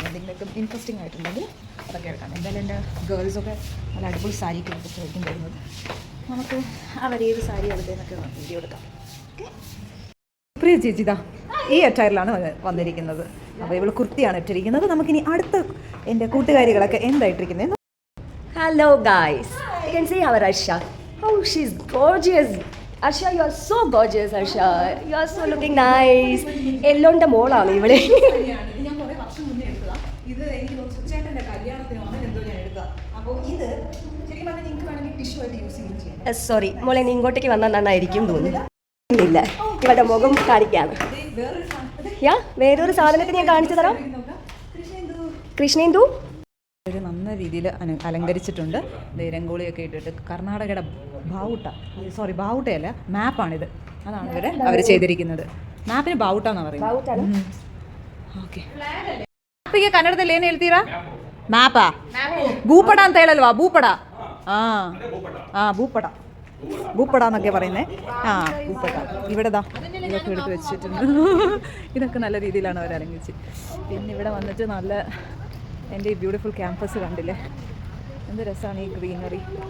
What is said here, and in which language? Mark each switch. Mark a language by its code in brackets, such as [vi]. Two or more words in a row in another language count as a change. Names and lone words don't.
[ml] എന്തെങ്കിലും ഇൻട്രസ്റ്റിംഗ് ആയിട്ടുണ്ടെങ്കിൽ അതൊക്കെ എടുക്കാം. എന്തായാലും എൻ്റെ ഗേൾസൊക്കെ നല്ല അടിപൊളി സാരിയൊക്കെ എടുത്തിട്ടായിരിക്കും വരുന്നത്. നമുക്ക് അവരേത് സാരി എടുത്തതെന്നൊക്കെ വീഡിയോ എടുക്കാം. ഓക്കെ, പ്രിയ ചേച്ചിതാ ഈ അറ്റയറിലാണ് വന്നിരിക്കുന്നത്. അപ്പോൾ ഇവൾ കുർത്തിയാണ് ഇട്ടിരിക്കുന്നത്. നമുക്കിനി അടുത്ത എൻ്റെ കൂട്ടുകാരികളൊക്കെ എന്തായിട്ടിരിക്കുന്നത്. [en] Hello guys, you can see our Arsha. Oh, she's gorgeous. Arsha, you are so gorgeous. Arsha, you are so looking nice. [ml] എല്ലോണ്ട മോളാണ് ഇവിടെ. ഞാൻ കുറേ വർഷം മുന്നേ എടുത്തതാണ്. ഇത് എനിക്ക് സുച്ചേട്ടൻ്റെ കല്യാണത്തിന് വന്ന് എന്തോ ഞാൻ എടുത്തതാണ്. അപ്പോൾ ഇത് ശരിക്കും പറഞ്ഞാൽ നിങ്ങൾക്ക് വേണമെങ്കിൽ ടിഷ്യൂ ആയിട്ട് യൂസ് ചെയ്യാം. സോറി മോളെ, നീ ഇങ്ങോട്ടേക്ക് വന്നാൽ നന്നായിരിക്കും തോന്നുന്നു. ഇല്ല, ഇവിടെ മുഖം കാണിക്കാണ്. വേറൊരു സാധനത്തിന് ഞാൻ കാണിച്ചു തരാം. കൃഷ്ണേന്ദു ഒരു നല്ല രീതിയിൽ അലങ്കരിച്ചിട്ടുണ്ട്. രംഗോളിയൊക്കെ ഇട്ടിട്ട് കർണാടകയുടെ ബാവുട്ടയല്ല, മാപ്പാണിത്. അതാണ് അവർ ചെയ്തിരിക്കുന്നത്. മാപ്പിന് ಬಾವುಟ എന്നാണ് പറയുന്നത്. [kn] ಓಕೆ, ಈಗ ಕನ್ನಡದಲ್ಲಿ ಏನು ಹೇಳ್ತೀರಾ? ಮ್ಯಾಪಾ? ಭೂಪಡ ಅಂತ ಹೇಳಲ್ವಾ? ಭೂಪಡ. [ml] ഭൂപ്പട എന്നൊക്കെ പറയുന്നത്. ഭൂപ്പട ഇവിടെ ഇതൊക്കെ എടുത്ത് വെച്ചിട്ടുണ്ട്. ഇതൊക്കെ നല്ല രീതിയിലാണ് അവർ അലങ്കരിച്ച്. പിന്നെ ഇവിടെ വന്നിട്ട് നല്ല എൻ്റെ ഈ [en] beautiful campus [ml] കണ്ടില്ലേ, എന്ത് രസമാണ് ഈ ഗ്രീനറി.